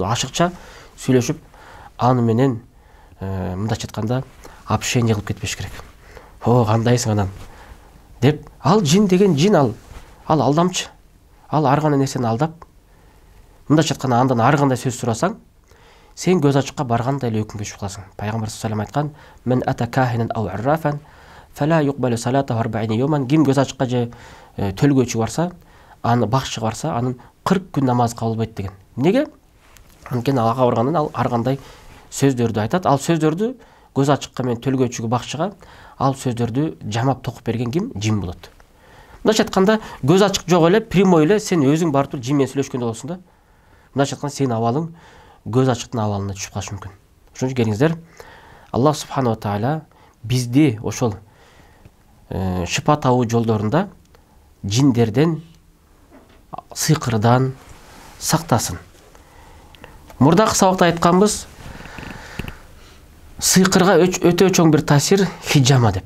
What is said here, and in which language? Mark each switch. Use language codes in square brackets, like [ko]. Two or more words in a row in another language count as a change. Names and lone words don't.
[ky] Ашыкча сүйлөшүп, аны менен мындайча айтканда общение кылып кетпеш керек. О, кандайсың анан деп, ал жин деген жин, ал алдамчы. Ал ар кандай нерсени алдап, мындайча айтканда андан ар кандай сөз сурасаң, сен көз ачыкка баргандай эле өкүмгө түшүп каласың. [ar] Пайгамбар صلى الله عليه айткан: "من أتى كاهنا أو عرافا فلا تقبل صلاته 40 يوما". [ky] Ким көз ачыкка же төлгөөчү барса, аны бакчыга барса, анын 40 күн намаз кабыл болбойт деген. Неге? Анткени ага баргандан ал ар кандай сөздөрдү айтат. Ал сөздөрдү көз ачыкка менен төлгөөчүгө, бакчыга ал сөздөрдү жамап токуп берген ким? Жин болот. Мындайча айтканда, көз ачык жок эле, прямой эле сен өзүң барып туруп жин менен сүйлөшкөндө болсуң да. Мындайча айтканда, сенин абалың көз ачыктын абалына түшүп калышы мүмкүн. Ошон үчүн келиңиздер, [ar] الله سبحانه وتعالى [ky] бизди ошол шифа табуу жолдорунда жиндерден, сыйкырдан сактасын. Мурдакы сабакта айтканбыз, сыйкырга өтө чоң бир таасир хиджама деп.